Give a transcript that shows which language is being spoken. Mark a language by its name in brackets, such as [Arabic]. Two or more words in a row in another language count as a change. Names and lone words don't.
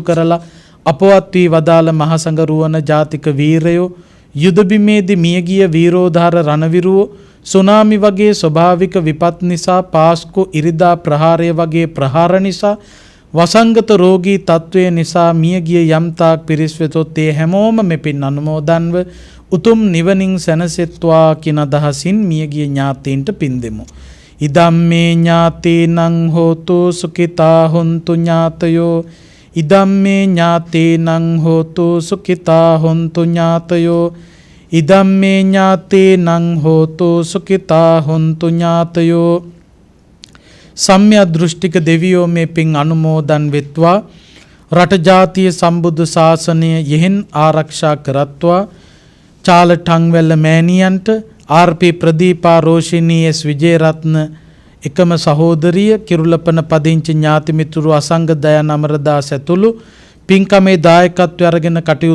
[Sinhala] කරලා අපවත් වී වදාළ මහසඟ රුවන ජාතික වීරයෝ, යුද බිමේදී මියගිය වීරෝධාර රණවිරුවෝ, සුනාමි වගේ ස්වභාවික විපත් නිසා, පාස්කු ඉරිදා ප්‍රහාරය වගේ ප්‍රහාර නිසා, වසංගත රෝගී තත්ත්වය නිසා මියගිය යම්තාක් පිරිස් වෙතොත් ඒ හැමෝම මෙපින් අනුමෝදන්ව උතුම් නිවනින් සැනසෙත්වා කියන අදහසින් මියගිය ඥාතීන්ට පින් දෙමු. [Pali] ඉදම්මේ ඥාතීනං හෝතු සුඛිතා හොන්තු ඥාතයෝ, ඉදම්මේ ඥාතීනං හෝතු සුඛිතා හොන්තු ඥාතයෝ, ඉදම්මේ ඥාතීනං හෝතු සුඛිතා හොන්තු ඥාතයෝ. [Sinhala] සම්‍යක් දෘෂ්ටික දෙවියෝ මේ පින් අනුමෝදන් වෙත්වා, රට ජාතිය සම්බුද්ධ ශාසනය යෙහෙන් ආරක්ෂා කරත්වා. චාල ටංවැල්ල මෑණියන්ට RP ප්‍රදීපා රෝෂිනී S විජේරත්න එකම සහෝදරිය, කිරුළපන පදිංචි ඥාති මිතුරු අසංග දයාන් අමරදාස ඇතුළු පින්කමේ දායකත්වය අරගෙන කටයුතු